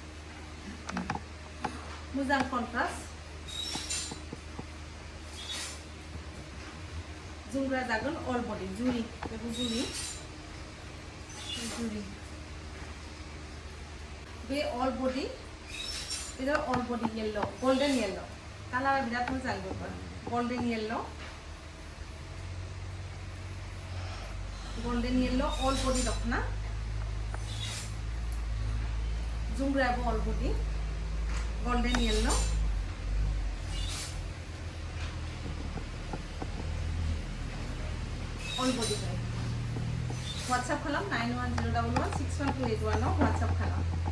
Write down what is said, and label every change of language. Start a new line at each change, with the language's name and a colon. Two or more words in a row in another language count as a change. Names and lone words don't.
Bodo: मोजां कन्ट्रास्ट जुंग्रा जागोन
English: all body
Bodo: जुरि बेबो जुरि बे
English: all body
Bodo: बेयो
English: all body yellow golden yellow
Bodo: कालारा बिराद मोजां बेबो
English: golden yellow golden yellow all body
Bodo: dokhona jungrabo
English: all body golden yellow all body
Bodo: WhatsApp khalam 9101161281 WhatsApp khalam